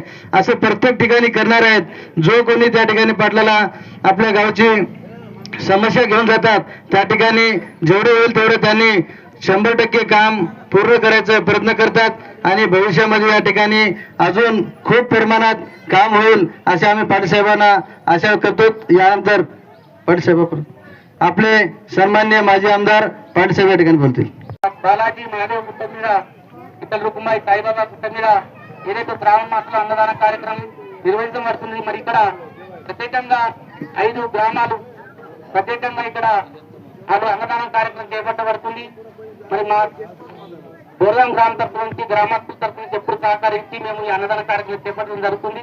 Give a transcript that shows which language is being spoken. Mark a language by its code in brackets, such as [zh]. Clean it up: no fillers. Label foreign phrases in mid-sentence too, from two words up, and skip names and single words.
[mr] असं प्रत्येक ठिकाणी करणार आहेत. जो कोणी त्या ठिकाणी पाटलाला आपल्या गावची समस्या घेऊन जातात त्या ठिकाणी जेवढे होईल तेवढे त्यांनी 100% काम पूर्ण करायचा प्रयत्न करतात आणि भविष्यामध्ये या ठिकाणी अजून खूप प्रमाणात काम होईल असे आम्ही पाटील साहेबांना आशा करतो. यानंतर पाटील साहेब आपले सन्माननीय माजी आमदार पाटील साहेब या ठिकाणी बोलतील. [te] బాలాజీ మాధవ్ పుట్టమీద ఇతర రుకుమాయి సాయిబాబా పుట్టమీద ఏదైతే శ్రావణ మాసంలో అన్నదాన కార్యక్రమం నిర్వహించబడుతుంది. మరి ఇక్కడ ప్రత్యేకంగా 5 గ్రామాలు ప్రత్యేకంగా ఇక్కడ అన్నదాన కార్యక్రమం చేపట్టబడుతుంది. మరి మా బోర్గాం గ్రామ తరఫు నుంచి, గ్రామస్తుల తరఫు నుంచి ఎప్పుడు సహకరించి మేము ఈ అన్నదాన కార్యక్రమం చేపట్టడం జరుగుతుంది.